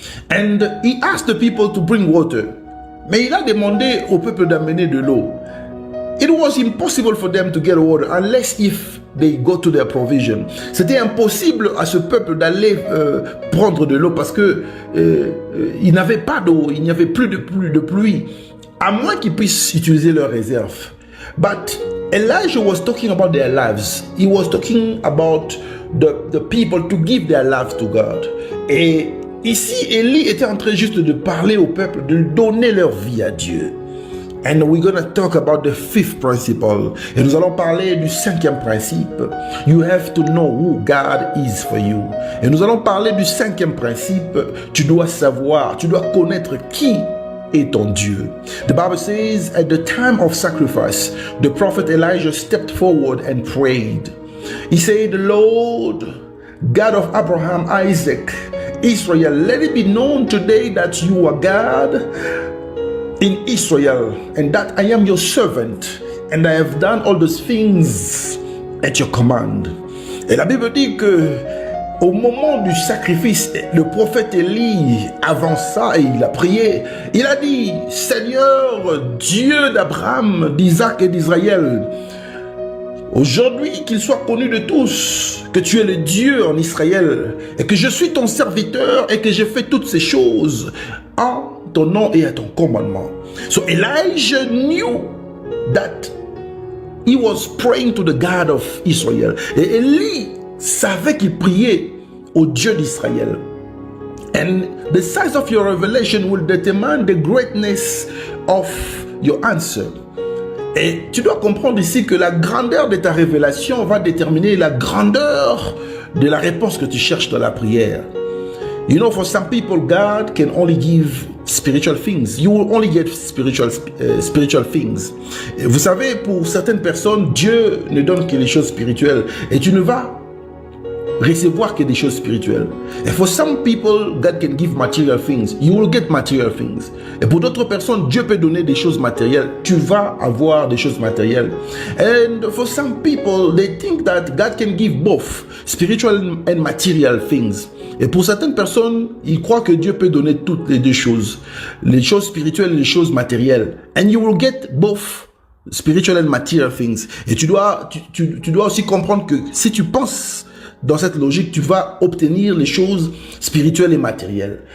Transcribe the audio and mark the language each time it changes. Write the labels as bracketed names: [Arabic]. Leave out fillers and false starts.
[English] And he asked the people to bring water. [French] Mais il a demandé au peuple d'amener de l'eau. [English] It was impossible for them to get water unless if they go to their provision. [French] C'était impossible à ce peuple d'aller prendre de l'eau parce que ils n'avaient pas d'eau, il n'y avait plus de pluie, à moins qu'ils puissent utiliser leurs réserves. [English] But Elijah was talking about their lives. He was talking about the people to give their lives to God. [French] Et ici, Élie était en train juste de parler au peuple, de donner leur vie à Dieu. [English] And we're going to talk about the 5th principle. [French] Et nous allons parler du 5e principe. [English] You have to know who God is for you. [French] Et nous allons parler du 5e principe. Tu dois savoir, tu dois connaître qui est ton Dieu. [English] The Bible says, at the time of sacrifice, the prophet Elijah stepped forward and prayed. He said, Lord, God of Abraham, Isaac, Israel, let it be known today that you are God in Israel, and that I am your servant, and I have done all those things at your command. [French] Et la Bible dit que au moment du sacrifice, le prophète Élie avança et il a prié. Il a dit, Seigneur, Dieu d'Abraham, d'Isaac et d'Israël, aujourd'hui qu'il soit connu de tous que tu es le Dieu en Israël et que je suis ton serviteur et que j'ai fait toutes ces choses en ton nom et à ton commandement. [English] So Elijah knew that he was praying to the God of Israel. [French] Et Élie savait qu'il priait au Dieu d'Israël. [English] And the size of your revelation will determine the greatness of your answer. [French] Et tu dois comprendre ici que la grandeur de ta révélation va déterminer la grandeur de la réponse que tu cherches dans la prière. [English] You know, for some people, God can only give spiritual things. You will only get spiritual things. [French] Et vous savez, pour certaines personnes, Dieu ne donne que les choses spirituelles. Et tu ne vas recevoir que des choses spirituelles. [English] And for some people, God can give material things. You will get material things. [French] Et pour d'autres personnes, Dieu peut donner des choses matérielles. Tu vas avoir des choses matérielles. [English] And for some people, they think that God can give both spiritual and material things. [French] Et pour certaines personnes, ils croient que Dieu peut donner toutes les deux choses. Les choses spirituelles et les choses matérielles. [English] And you will get both spiritual and material things. [French] Et tu dois aussi comprendre que si tu penses dans cette logique, tu vas obtenir les choses spirituelles et matérielles.